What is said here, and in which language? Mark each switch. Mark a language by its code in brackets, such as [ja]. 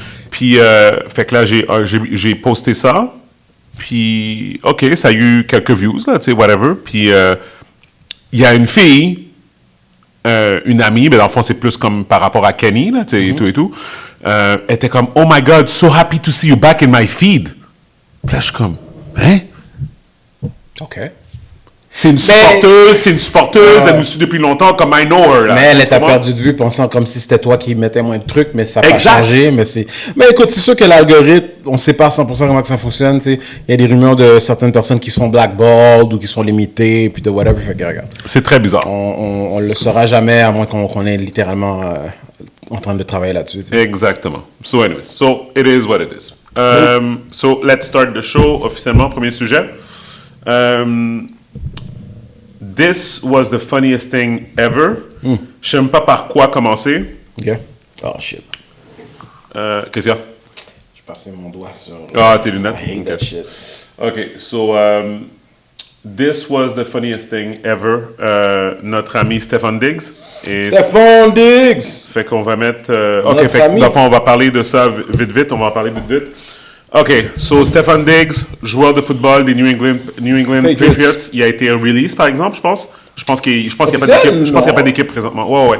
[fr] Puis, fait que là, j'ai posté ça. Puis, OK, ça a eu quelques views, là, tu sais, whatever. Puis, il y a une fille, une amie, mais dans le fond, c'est plus comme par rapport à Kenny, là, tu sais, et tout. Était comme, [en] oh my God, so happy to see you back in my feed. [fr] Puis là, je suis comme, hein? OK. C'est une supporteuse, elle nous suit depuis longtemps, comme [en] I know her. [fr] Là. Mais elle t'a perdu de vue pensant comme si c'était toi qui mettais moins de trucs, mais ça n'a pas changé. Mais écoute, c'est sûr que l'algorithme, on ne sait pas à 100% comment que ça fonctionne. Il y a des rumeurs de certaines personnes qui se font blackballed ou qui sont limitées, puis de whatever. Fait que, regarde. C'est très bizarre. On ne le saura jamais, à moins qu'on est littéralement en train de travailler là-dessus. T'sais. Exactement. [en] So anyways, so it is what it is. So let's start the show [fr] officiellement. Premier sujet. [en] This was the funniest thing ever. [fr] Je sais même pas par quoi commencer. OK. Oh, shit. Qu'est-ce qu'il y a? Je passais mon doigt sur... Ah, tes lunettes? [en] I hate that shit. OK, so this was the funniest thing ever. [fr] Notre ami Stefan Diggs. Stefan Diggs! Fait qu'on va mettre... OK, fait que, dans le fond, on va parler de ça vite. On va en parler vite. OK, so Stefan Diggs, joueur de football des New England Patriots. Il a été release, par exemple, je pense. Je pense qu'il n'y a pas d'équipe présentement. Ouais.